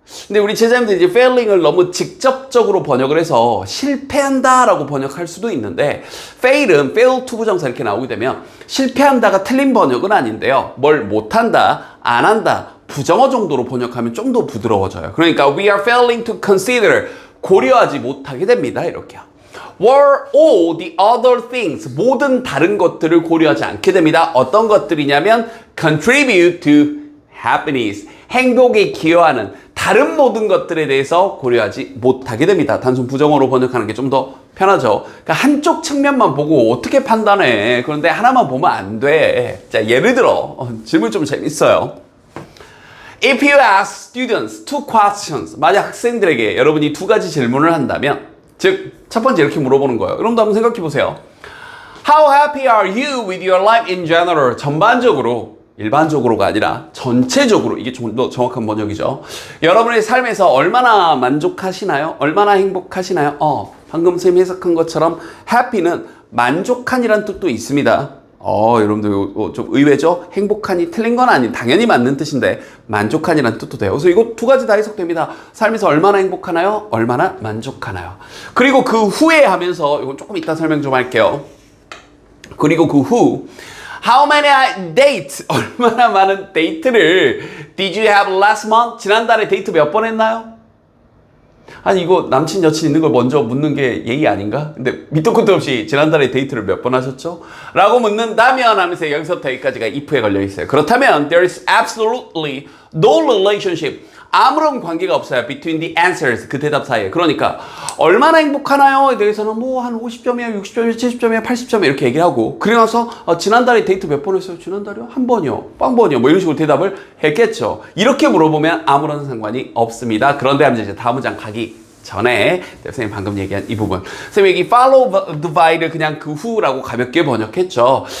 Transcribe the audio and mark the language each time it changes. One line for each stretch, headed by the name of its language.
Korean: 근데 우리 제자님들 이제 failing을 너무 직접적으로 번역을 해서 실패한다 라고 번역할 수도 있는데 fail은 fail to 부정사 이렇게 나오게 되면 실패한다가 틀린 번역은 아닌데요. 뭘 못한다, 안 한다, 부정어 정도로 번역하면 좀 더 부드러워져요. 그러니까
English: we are failing to consider,
Korean: 고려하지 못하게 됩니다. 이렇게요.
English: were all the other things,
Korean: 모든 다른 것들을 고려하지 않게 됩니다. 어떤 것들이냐면
English: contribute to happiness,
Korean: 행복에 기여하는 다른 모든 것들에 대해서 고려하지 못하게 됩니다. 단순 부정어로 번역하는 게 좀 더 편하죠. 그러니까 한쪽 측면만 보고 어떻게 판단해? 그런데 하나만 보면 안 돼. 자, 예를 들어 질문 좀 재밌어요.
English: If you ask students two questions,
Korean: 만약 학생들에게 여러분이 두 가지 질문을 한다면, 즉 첫 번째 이렇게 물어보는 거예요. 여러분도 한번 생각해 보세요.
English: How happy are you with your life in general?
Korean: 전반적으로, 일반적으로가 아니라 전체적으로, 이게 좀 더 정확한 번역이죠. 여러분의 삶에서 얼마나 만족하시나요? 얼마나 행복하시나요? 방금 선생님이 해석한 것처럼 happy는 만족한이란 뜻도 있습니다. 여러분들 좀 의외죠? 행복한이 틀린 건 아닌, 당연히 맞는 뜻인데 만족한이란 뜻도 돼요. 그래서 이거 두 가지 다 해석됩니다. 삶에서 얼마나 행복하나요? 얼마나 만족하나요? 그리고 그 후에 하면서, 이건 조금 이따 설명 좀 할게요. 그리고 그 후
English: How many dates?
Korean: 얼마나 많은 데이트를
English: Did you have last month?
Korean: 지난달에 데이트 몇 번 했나요? 아니, 이거 남친 여친 있는 걸 먼저 묻는 게 예의 아닌가? 근데 밑도 끝도 없이 지난달에 데이트를 몇 번 하셨죠? 라고 묻는다면 하면서 여기서부터 여기까지가 if에 걸려 있어요. 그렇다면
English: there is absolutely no relationship,
Korean: 아무런 관계가 없어요.
English: between the answers,
Korean: 그 대답 사이에. 그러니까 얼마나 행복하나요? 에 대해서는 뭐 한 50점이야, 60점이야, 70점이야, 80점이야 이렇게 얘기를 하고, 그리고 나서 지난달에 데이트 몇 번 했어요? 지난달에요? 한 번이요, 빵번이요, 뭐 이런 식으로 대답을 했겠죠. 이렇게 물어보면 아무런 상관이 없습니다. 그런데 하면 이제 다음 문장 가기 전에 선생님 방금 얘기한 이 부분, 선생님 여기
English: follow the by
Korean: 를 그냥 그 후라고 가볍게 번역했죠.